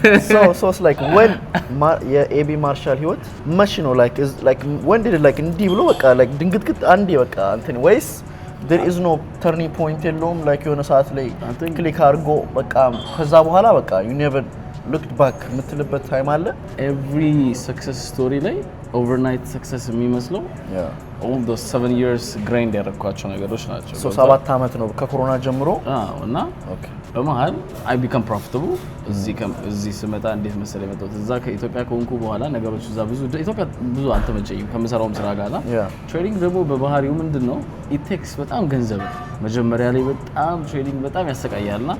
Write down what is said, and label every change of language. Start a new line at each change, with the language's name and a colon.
English: so it's like when
Amharic: የኤቢ ማርሻል ህይወት መች ነው
English: like when did it like
Amharic: እንዲህ ብሎ በቃ like ድንግጥግጥ አንዴ በቃ እንትን ወይስ
English: there is no turning point
Amharic: የለውም like የሆነ ሰዓት ላይ ክሊክ አድርጎ በቃ ከዛ በኋላ በቃ
English: you never looked back
Amharic: የምትልበት ታይም አለ?
English: every success story ላይ overnight success የሚመስለው all those 7 years grind
Amharic: ያደረኳቸው ነገሮች ናቸው። so 7 አመት ነው ከኮሮና ጀምሮ እና በመሃል
English: I become profitable
Amharic: እዚህ ስመጣ እንዴት መሰለኝ መጣሁ እዛ ከኢትዮጵያ ከሆንኩ በኋላ ነገሮች እዛ ኢትዮጵያ ብዙ አልተመቸኝም ከምሰራውም ስራ ጋር ትሬዲንግ ደግሞ በባህሪው ምንድነው
English: it takes
Amharic: በጣም ገንዘብ መጀመሪያ ላይ በጣም ትሬዲንግ በጣም ያሰቃያልና